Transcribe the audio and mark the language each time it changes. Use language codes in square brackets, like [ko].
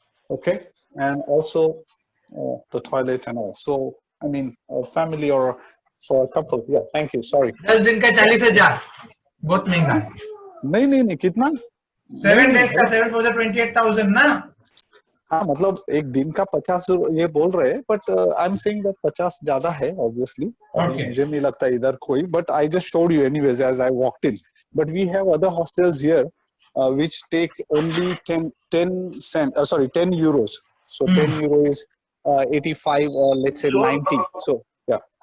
[en] Okay, and also the toilet and all. So, I mean, a family or for a couple. Yeah, thank you, sorry. [hi] 10 दिन का 40,000 बहुत महंगा है. नहीं कितना? 7 days का 7 for 28,000 ना? हाँ, मतलब एक दिन का 50 ये बोल रहे हैं, [en] but I'm saying that [hi] 50 ज्यादा है, obviously. मुझे नहीं लगता इधर कोई, [en] but I just showed you anyways as I walked in. But we have other hostels here which take only 10 euros. So 10 euro is 85 or let's say 90. So yeah.